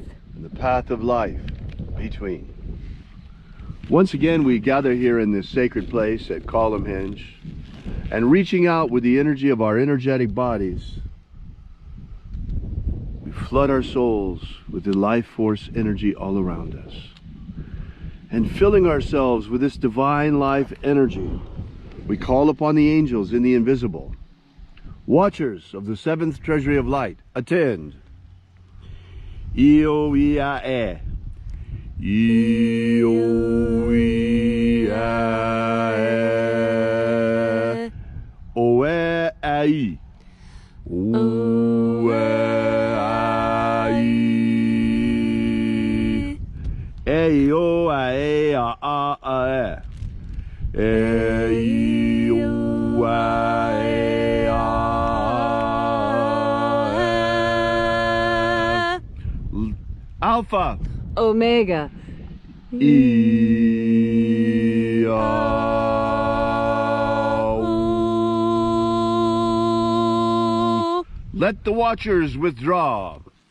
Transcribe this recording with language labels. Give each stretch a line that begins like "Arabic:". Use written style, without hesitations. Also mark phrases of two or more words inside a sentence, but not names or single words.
English: and the path of life between. Once again, we gather here in this sacred place at Column Hinge, and reaching out with the energy of our energetic bodies, we flood our souls with the life force energy all around us. And filling ourselves with this divine life energy, we call upon the angels in the invisible. Watchers of the seventh treasury of light, attend. Io ia e. Io ia Oe ai. Oe ai. E o a e a e. E o a e a. Alpha. Omega. E a. Let the watchers withdraw.